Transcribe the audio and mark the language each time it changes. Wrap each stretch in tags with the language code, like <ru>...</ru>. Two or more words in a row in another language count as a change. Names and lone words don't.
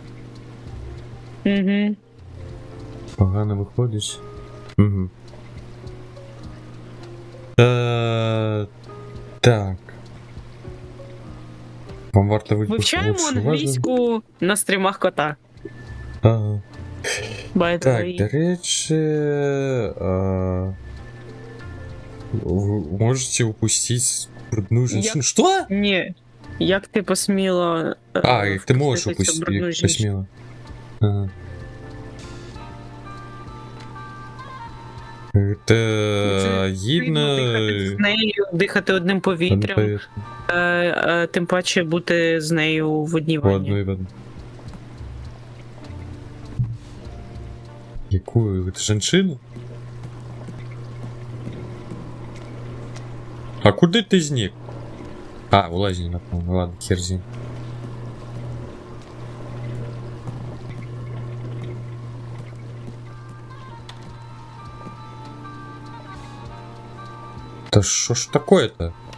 <uk>Угу. Погано виходить. Угу. Так. Вам варто Вивчаємо англійську на стрімах кота. Ага.</uk> <en>By the</en> <uk>Так,</uk> <en>way.</en> <uk>до речі,</uk> <ru>вы можете упустить брудную женщину. Что?</ru> <uk>Ні. Як ти посміла. Як ти можеш впустити цю брудну</uk> <ru>упустить,</ru> <uk>жінку? посміла. Ага. Это гідно... Дихати з нею, дихати одним повітрям, тим паче бути з нею в одній В ванні.</uk> <ru>одной в одной. Якую? Это женщину?</ru> <uk>А куди ти зник? А, у лазні, напевно. Ладно, хер з ним. Та що ж такое-то?</uk>